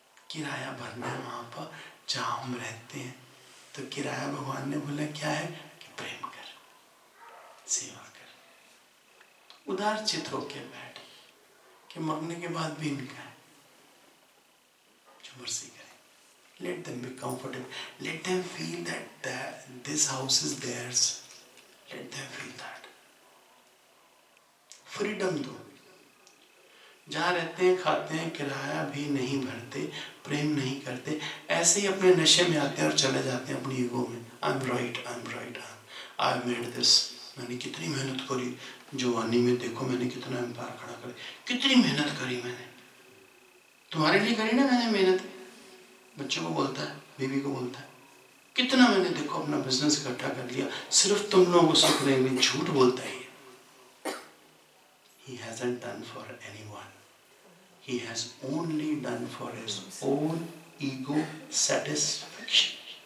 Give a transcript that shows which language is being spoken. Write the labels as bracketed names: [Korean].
[Hindi] किराया भरना है वहां पर जहाँ हम रहते हैं। तो किराया भगवान ने बोला क्या है कि प्रेम कर, सेवा कर, उदार चित्त होके बैठ कि मरने के बाद भी इनका है, जो मर्जी करें। [English] Let them be comfortable. Let them feel that this house is theirs. Let them feel that. [Hindi] Freedom दो। जहाँ रहते हैं, खाते हैं, किराया भी नहीं भरते, प्रेम नहीं करते, ऐसे ही अपने नशे में आते हैं और चले जाते हैं अपनी ईगो में। [English] I am right, I am right, I made this, [Hindi] मैंने कितनी मेहनत करी, जवानी में देखो मैंने कितना एम्पायर खड़ा कर, कितनी मेहनत करी मैंने, तुम्हारे लिए करी ना मैंने मेहनत। बच्चों को बोलता है, बीवी को बोलता है, कितना मैंने देखो अपना बिजनेस इकट्ठा कर लिया, सिर्फ तुम लोगों को सुख देंगे। झूठ बोलता है। [English] He hasn't done for anyone. He has only done for his own ego satisfaction.